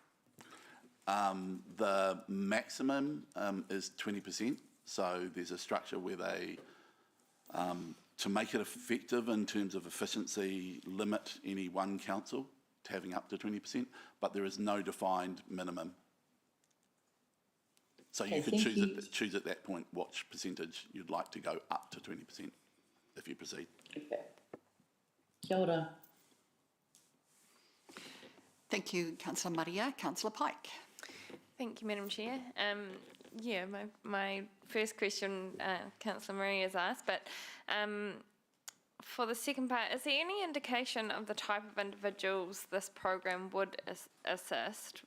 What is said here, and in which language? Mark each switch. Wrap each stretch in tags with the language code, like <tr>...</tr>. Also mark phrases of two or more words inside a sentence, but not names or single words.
<en>The maximum is 20%, so there's a structure where they, to make it effective in terms of efficiency, limit any one council to having up to 20%, but there is no defined minimum. So you could choose at that point which percentage you'd like to go up to 20% if you proceed.</en> <mi>Okay. Kia ora.</mi> <en>Thank you, Councillor Maria. Councillor Pike. Thank you, Madam Chair. Yeah, my first question, Councillor Maria has asked, but for the second part, is there any indication of the type of individuals this program would assist?</en>